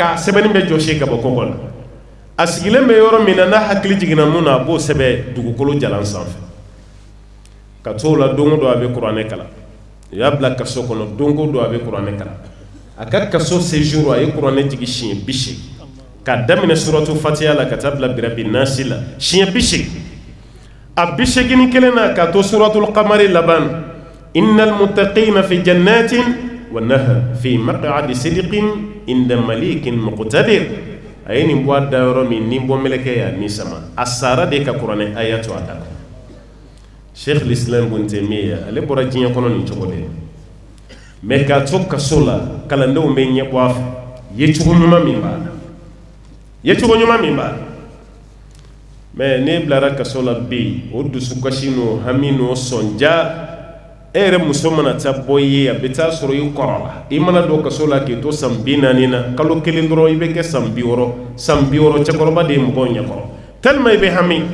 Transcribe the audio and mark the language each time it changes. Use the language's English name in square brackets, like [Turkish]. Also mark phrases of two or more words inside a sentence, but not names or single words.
[Bambara] ka sɛbɛnni bɛ jɔsi ka bɔ kɔkɔ la a sigilen bɛ yɔrɔ min na n'a hakili jiginna mun na a b'o sɛbɛn dugukolo jalan sanfɛ ka t'o la don o don a bɛ kuranɛ kalan u y'a bila kaso kɔnɔ don o don a bɛ kuranɛ kalan a ka kaso séjour a ye kuranɛ jigi siɲɛ 80 k'a daminɛ suratu fatiha la ka taa bila [Arabic] برب الناس [Bambara] la siɲɛ 80 a 81 na ka to [Arabic] سورة القمر [Bambara] laban [Arabic] إن المتقين في جنات ونهر في مقعد صدق عند مليك مقتدر [Bambara] a ye nin bɔ a da yɔrɔ min ni bɔ mɛlɛkɛ y'a ni sama a sara de ka kuranɛ aya to a da Sheikh al-Islam Ibn Taymiyyah ale bɔra diɲɛ kɔnɔ nin cogo de mais k'a to kaso la kalandenw bɛ ɲɛ bɔ a fɛ yecogo ɲuman min b'a la mais ne bilara kaso la bi o dusukasi n'o hami n'o sɔnja e yɛrɛ muso mana taa bɔ i ye a bɛ taa sɔrɔ i kɔrɔ la i mana don kaso la k'i to san 40 na kalo kelen dɔrɔn i bɛ kɛ san 60 cɛkɔrɔba de ye mɔgɔw ɲɛkɔrɔ tellement i bɛ hami